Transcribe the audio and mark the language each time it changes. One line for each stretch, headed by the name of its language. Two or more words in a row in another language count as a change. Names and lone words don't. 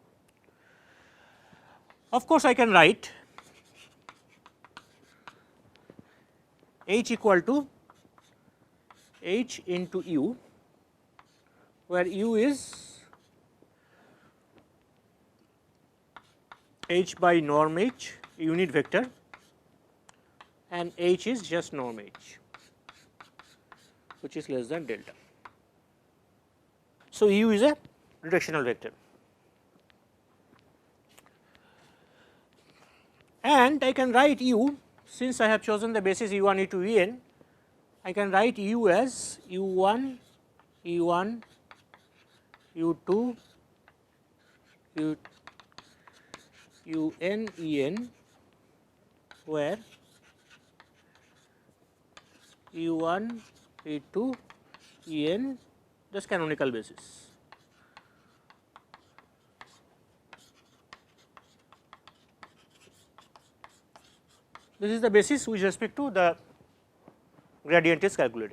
English: Of course, I can write h equal to h into u, where u is h by norm h unit vector and h is just norm h, which is less than delta. So, u is a reductional vector, and I can write u since I have chosen the basis u1, u2, en, I can write u as u1, e1, u2, un, en, where u1, e2, en just canonical basis. This is the basis with respect to the gradient is calculated.